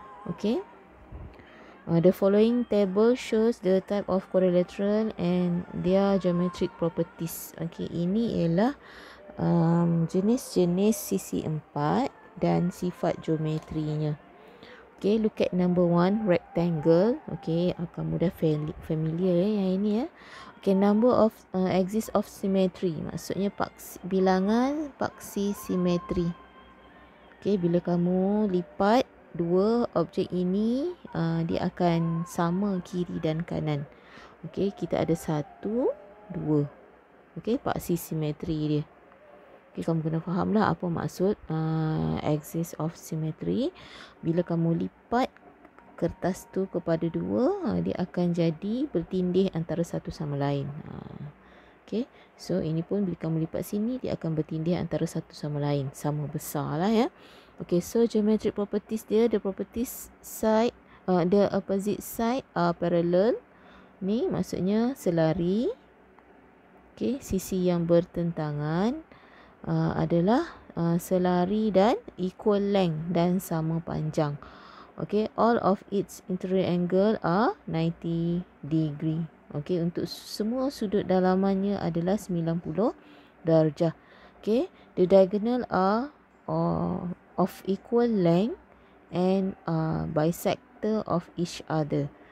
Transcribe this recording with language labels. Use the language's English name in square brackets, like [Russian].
[English] Okay, the following table shows the type of quadrilateral and their geometric properties. [Malay] Okay, ini ialah jenis-jenis sisi empat dan sifat geometrinya. [English] Okay, look at number 1, rectangle. [Malay] Okay, kamu dah familiar yang ini . [English] Okay, number of axis of symmetry. [Malay] Maksudnya bilangan paksi simetri. Okay, bila kamu lipat dua objek ini, dia akan sama kiri dan kanan. Okay, kita ada 1, 2. Okay, paksi simetri dia. Okay, kamu kena faham lah apa maksud axis of symmetry. Bila kamu lipat kertas tu kepada 2, dia akan jadi bertindih antara satu sama lain. Okay, so ini pun bila kamu lipat sini, dia akan bertindih antara satu sama lain. Sama besar lah ya. [English] Okay, so geometric properties dia, the properties side, the opposite side are parallel. [Malay] Ni maksudnya selari. Okay, sisi yang bertentangan adalah selari dan equal length dan sama panjang. [English] Okay, all of its interior angle are 90 degree. [Malay] Okay, untuk semua sudut dalamannya adalah 90 darjah. [English] Okay, the diagonal are of equal length and bisector of each other.